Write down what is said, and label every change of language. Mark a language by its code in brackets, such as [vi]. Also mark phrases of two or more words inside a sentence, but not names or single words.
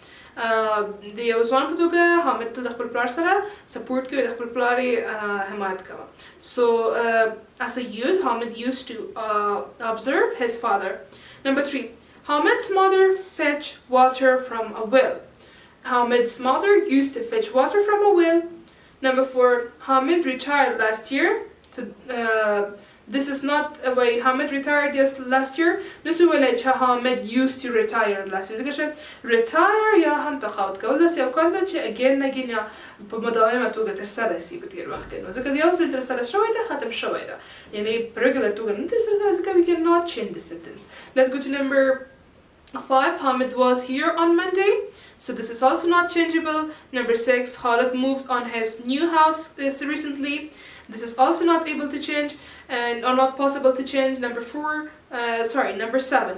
[ps] د یو ځوان په توګه Hamid تل د خپل پلار سره سپورټ کوي د خپل پلار یې حمایت کوه. [en] So as a youth Hamid used to observe his father. Number 3. Hamid's mother fetched water from a well. Hamid's mother used to fetch water from a well. Number 4. Hamid retired last year. So, this is not a way Hamid retired last year. This is way Hamid used to retire last year. [ps] ځکه چې retire یا هم تقاعد کول داسې یو کار ده چې [en] again again [ps] یا په مداومه توګه ترسره شي په تېر وخت کې. نو ځکه د یو ځل ترسره شوی ده ختم شوی ده. یعنې په ریګولر توګه نه ترسره کېږي ځکه [en] we cannot change the sentence. Let's go to number 5. Hamid was here on Monday. So this is also not changeable. Number 6. Khalid moved on his new house recently. This is also not able to change and or not possible to change. Number 7.